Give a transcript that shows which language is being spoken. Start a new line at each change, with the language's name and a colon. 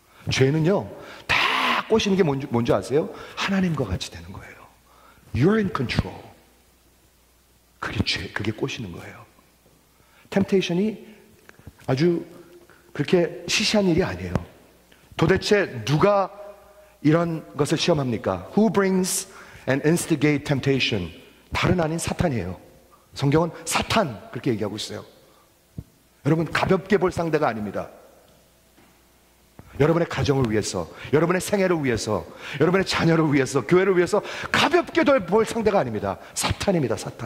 Korean: 죄는요, 다 꼬시는 게 뭔지 아세요? 하나님과 같이 되는 거예요.
English: You're in control.
Korean: 그게 죄, 그게 꼬시는 거예요. 템테이션이 아주 그렇게 시시한 일이 아니에요. 도대체 누가 이런 것을 시험합니까?
English: Who brings and instigate temptation?
Korean: 다른 아닌 사탄이에요. 성경은 사탄 그렇게 얘기하고 있어요. 여러분 가볍게 볼 상대가 아닙니다. 여러분의 가정을 위해서, 여러분의 생애를 위해서, 여러분의 자녀를 위해서, 교회를 위해서 가볍게 볼 상대가 아닙니다. 사탄입니다.